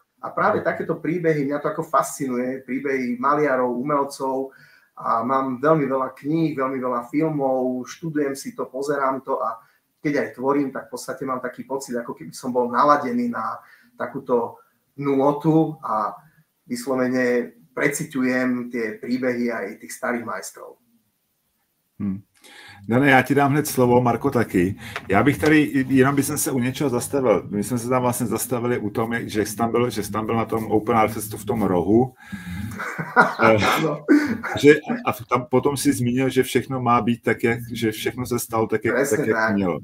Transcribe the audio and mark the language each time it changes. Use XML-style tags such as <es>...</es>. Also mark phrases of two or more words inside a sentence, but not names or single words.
<sk>A práve takéto príbehy, mňa to ako fascinuje, príbehy maliarov, umelcov a mám veľmi veľa kníh, veľmi veľa filmov, študujem si to, pozerám to a keď aj tvorím, tak v podstate mám taký pocit, ako keby som bol naladený na takúto nôtu a vyslovene preciťujem tie príbehy aj tých starých majstrov.</sk> <cs>Dane, já ti dám hned slovo, Marko taky. Já bych tady, jenom bych se u něčeho zastavil. My jsme se tam vlastně zastavili u tom, že jsi tam byl na tom Open Art Festu v tom rohu. A tam potom si zmínil, že všechno má být tak, že všechno se stalo tak, jak mělo.</cs>